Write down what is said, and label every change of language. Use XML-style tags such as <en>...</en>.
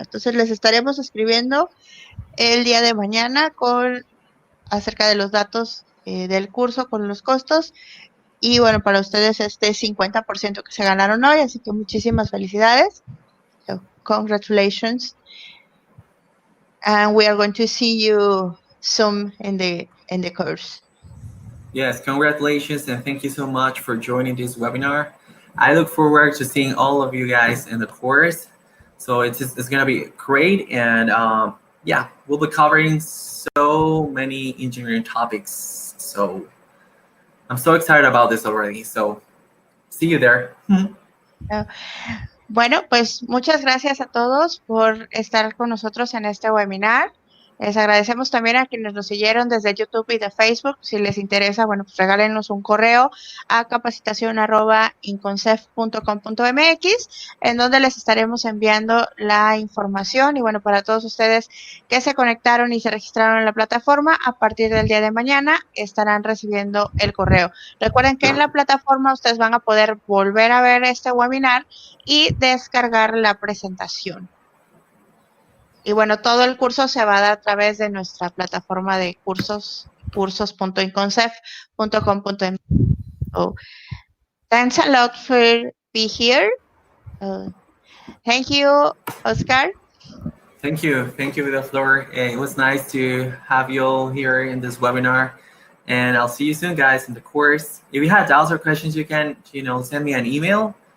<es>Entonces les estaremos escribiendo el día de mañana acerca de los datos del curso con los costos. Y bueno, para ustedes 50% que se ganaron hoy, así que muchísimas felicidades.</es> <en>So, congratulations. And we are going to see you soon in the course. Yes, congratulations and thank you so much for joining this webinar. I look forward to seeing all of you guys in the course. So it's going to be great. And yeah, we'll be covering so many engineering topics. So I'm so excited about this already. So see you there.</en> <es>Bueno, pues muchas gracias a todos por estar con nosotros en este webinar. Les agradecemos también a quienes nos siguieron desde YouTube y de Facebook. Si les interesa, bueno, pues regálenos un correo a capacitacion@inconcef.com.mx, en donde les estaremos enviando la información. Y bueno, para todos ustedes que se conectaron y se registraron en la plataforma, a partir del día de mañana estarán recibiendo el correo. Recuerden que en la plataforma ustedes van a poder volver a ver este webinar y descargar la presentación. Y bueno, todo el curso se va a dar a través de nuestra plataforma de cursos, cursos.inconcef.com.mx.</es> <en>So, thanks a lot for being here. Thank you, Oscar. Thank you for the floor. It was nice to have you all here in this webinar. And I'll see you soon, guys, in the course. If you have doubts or questions, you can, send me an email.</en>